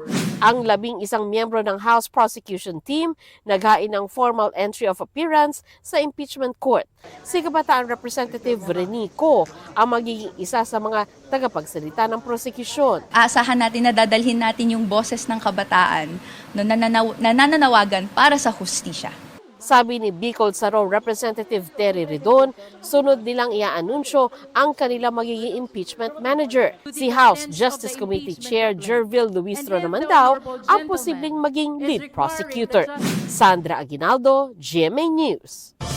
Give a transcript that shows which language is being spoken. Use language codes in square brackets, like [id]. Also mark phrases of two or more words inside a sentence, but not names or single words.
[tl] Ang 11 miyembro ng House Prosecution Team naghain ng [en] formal entry of appearance [tl] sa [en] impeachment court. [tl] Si Kabataan Representative Rene Co ang magiging isa sa mga tagapagsalita ng prosecution. Aasahan natin na dadalhin natin yung boses ng kabataan na nananawagan para sa hustisya. Sabi ni Bicol Saro Representative Terry Ridon, sunod nilang iaanunsyo ang kanilang magiging [en] impeachment manager. [tl] Si House Justice Committee Chair Jervil Luistro naman daw ang posibleng maging [en] lead prosecutor. [tl] Sandra Aguinaldo, GMA News.